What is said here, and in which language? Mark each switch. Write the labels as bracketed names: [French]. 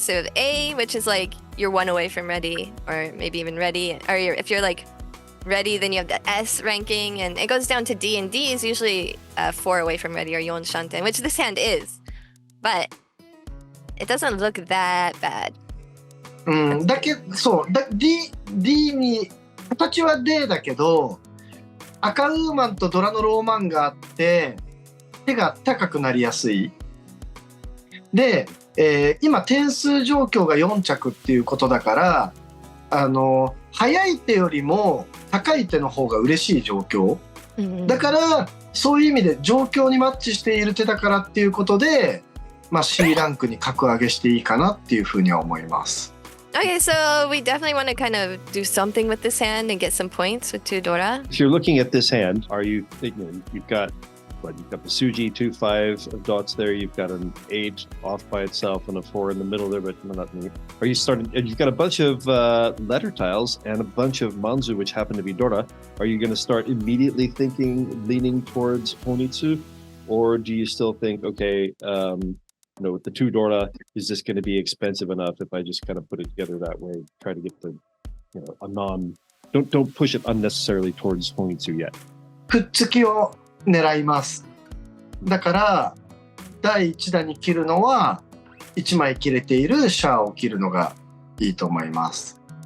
[English] So A, which is like you're 1 away from ready, or maybe even ready. Or if you're like ready, then you have the S ranking, and it goes down to D, and D is usually 4 away from ready, or yon shanten, which this hand is. But it doesn't look that bad. [Japanese] だけど、そう、D に、形は D だけど、赤ウーマンとドラのローマンがあって、手が高くなりやすい。で、今点数状況が4着っていうことだから、速い手よりも高い手の方が嬉しい状況。だから、そういう意味で状況にマッチしている手だからっていうことで、まあ C ランクに格上げしていいかなっていうふうには思います。 [English] Okay, so we definitely want to kind of do something with this hand and get some points with 2 Dora. If you're looking at this hand, are you thinking you've got the Suji 2-5 of dots there, you've got an 8 off by itself and a 4 in the middle there, but not neat. Are you starting, and you've got a bunch of letter tiles and a bunch of Manzu, which happen to be Dora. Are you going to start immediately leaning towards Honitsu? Or do you still think, okay, with the 2 Dora, is this going to be expensive enough if I just kind of put it together that way, try to get the, a non, don't push it unnecessarily towards Honitsu yet. [Japanese] くっつきを狙います。だから第1打に切るのは1枚切れているシャアを切るのがいいと思います。